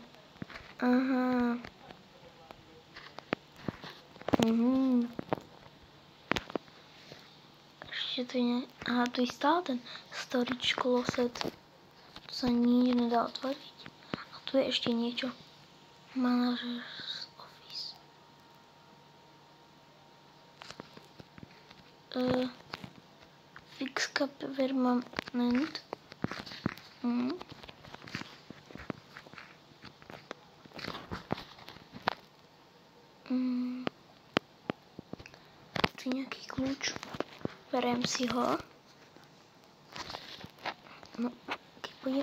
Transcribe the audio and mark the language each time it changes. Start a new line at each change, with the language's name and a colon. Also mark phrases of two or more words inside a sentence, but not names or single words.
Slovak: Aha. Ešte tu je... Aha, tu je stále ten
English: storage closet.
Slovak: Tu sa nič nedá otvoriť. A tu je ešte niečo.
English: Manager's office. Fix cap permanent.
Slovak: Tu je nejaký kľúč. Beriem si ho. No, keď pôjdem...